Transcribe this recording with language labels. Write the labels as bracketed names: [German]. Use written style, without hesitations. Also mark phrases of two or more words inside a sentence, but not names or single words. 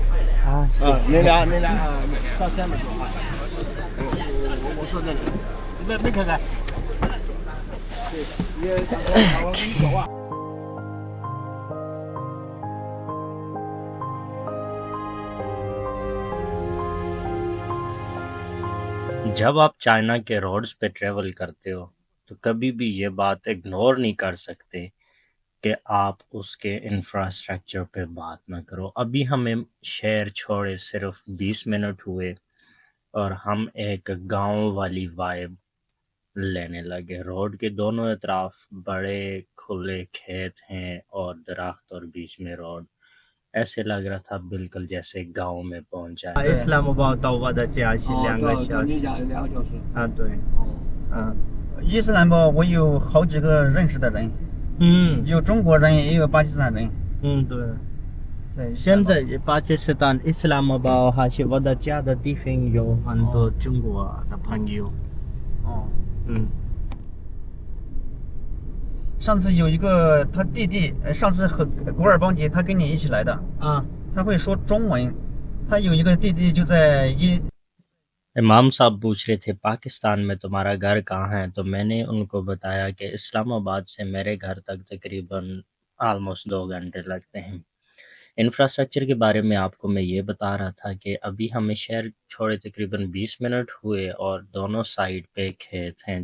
[Chinese] 啊，你俩上前面说话我坐这里没看看对也我跟你说话 [Urdu] جب آپ چائنا کے روڈز پہ ٹریول کرتے ہو تو کبھی بھی یہ بات اگنور نہیں کر سکتے کہ آپ اس کے انفراسٹرکچر پہ بات نہ کرو. ابھی ہمیں شہر چھوڑے صرف 20 منٹ ہوئے اور ہم ایک گاؤں والی وائب لینے لگے. روڈ کے دونوں طرف بڑے کھلے کھیت ہیں اور درخت اور بیچ میں روڈ. ایسے لگ رہا تھا بالکل جیسے گاؤں میں پہنچا ہے. [Chinese] इस्लामाबाद 到我的家是2个小时。 2个小时啊，对，伊斯兰堡我有好几个认识的人有中国人也有巴基斯坦人对。现在巴基斯坦伊斯兰堡还是我的家的地方有很多中国的朋友。上次有一个他弟弟上次和古尔邦杰他跟你一起来的他会说中文他有一个弟弟就在 [Urdu] امام صاحب پوچھ رہے تھے پاکستان میں تمہارا گھر کہاں ہے، تو میں نے ان کو بتایا کہ اسلام آباد سے میرے گھر تک تقریباً آلموسٹ 2 گھنٹے لگتے ہیں. انفراسٹرکچر کے بارے میں آپ کو میں یہ بتا رہا تھا کہ ابھی ہمیں شہر چھوڑے تقریباً 20 منٹ ہوئے اور دونوں سائیڈ پہ کھیت ہیں.